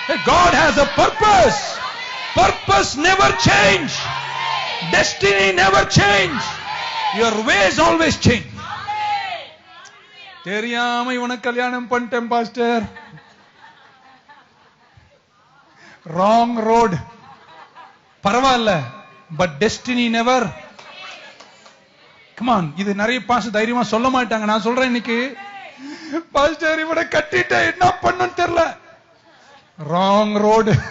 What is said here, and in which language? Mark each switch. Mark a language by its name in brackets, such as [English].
[English] God has a purpose. Purpose never change. Destiny never change. Your ways always change. [Tamil] தெரியாம இவனை கல்யாணம் பண்ணிட்டேன் pastor, [English] wrong road. பரவாயில்ல, but destiny never. Come on, [Tamil] இது நிறைய pastor தைரியமா சொல்ல மாட்டாங்க. நான் சொல்றேன் இன்னைக்கு, பாஸ்டர் இவனை கட்டிட்ட என்ன பண்ணனும் தெரியல, [English] wrong road.